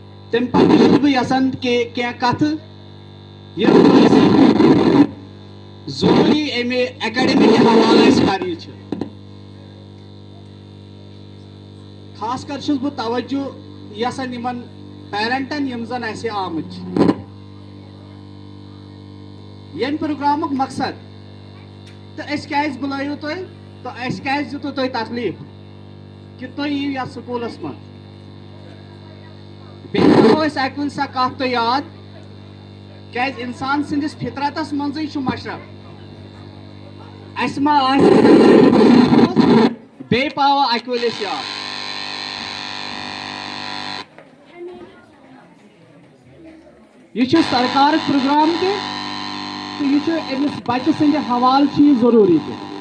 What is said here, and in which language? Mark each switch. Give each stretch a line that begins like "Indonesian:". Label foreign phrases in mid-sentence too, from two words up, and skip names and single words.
Kashmiri: تم پتہ بہ یسان کہ کت ضروری امہ اکیڈمک حوالہ کرنچ خاص کر چھس بہ توجہ یسان یمن پیرنٹن یم زن اس آمت یم پروگرامک مقصد تو اس کیاز بلائیو تھی تو اس کیاز دیتو تھی تکلیف کہ تھی یو یتھ سکولس من بیٚیہِ تھاوو أسۍ اکہِ وِزِ سۄ کتھ تہِ یاد کیازِ انسان سٕنٛدِس فطرتس منٛزٕے چھُ مشرف اَسہِ ما آسہِ بیٚیہِ پاوو اکہِ ؤلۍ أسۍ یاد یہ چھُ سرکارُک پروگرام تہِ تہٕ یہ چھُ أمِس بچہِ سٕنٛدِ حوالہٕ چھُ یہِ ضروٗری تہِ